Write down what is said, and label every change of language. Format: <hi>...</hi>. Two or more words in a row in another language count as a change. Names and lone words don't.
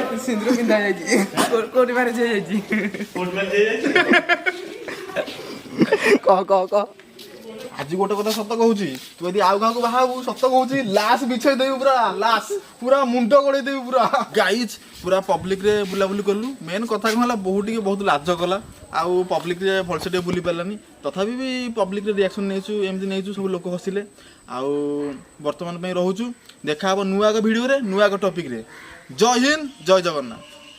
<or>ସିନ୍ଦୁର ପିନ୍ଧା ଯାଇଛି କୋଉଠି ମାରି ଯାଇଛି</or> <hi>कोट में जे जाय</hi> <or>କହ ଆଜି ଗୋଟେ କଥା ସତ କହୁଛି ତୁ ଯଦି ଆଉ କାହାକୁ ବାହାବୁ ସତ କହୁଛି ଲାସ୍ ବିଛେଇ ଦେବି ପୁରା ମୁଣ୍ଡ ଗଳେଇ ଦେବି ପୁରା ଗାଇଜ୍ ପୁରା ପବ୍ଲିକରେ ବୁଲାବୁଲି କଲୁ ମେନ୍ କଥା କ'ଣ ହେଲା ବୋହୂ ଟିକେ ବହୁତ ଲାଜ କଲା ଆଉ ପବ୍ଲିକରେ ଭଲସେ ଟିକେ ବୁଲି ପାରିଲାନି ତଥାପି ବି ପବ୍ଲିକରେ ରିଆକ୍ସନ୍ ନେଇଛୁ ଏମିତି ନେଇଛୁ ସବୁ ଲୋକ ହସିଲେ ଆଉ ବର୍ତ୍ତମାନ ପାଇଁ ରହୁଛୁ ଦେଖା ହେବ ନୂଆ ଏକ ଭିଡ଼ିଓରେ ନୂଆ ଏକ ଟପିକ୍ରେ ଜୟ ହିନ୍ଦ ଜୟ ଜଗନ୍ନାଥ।</or>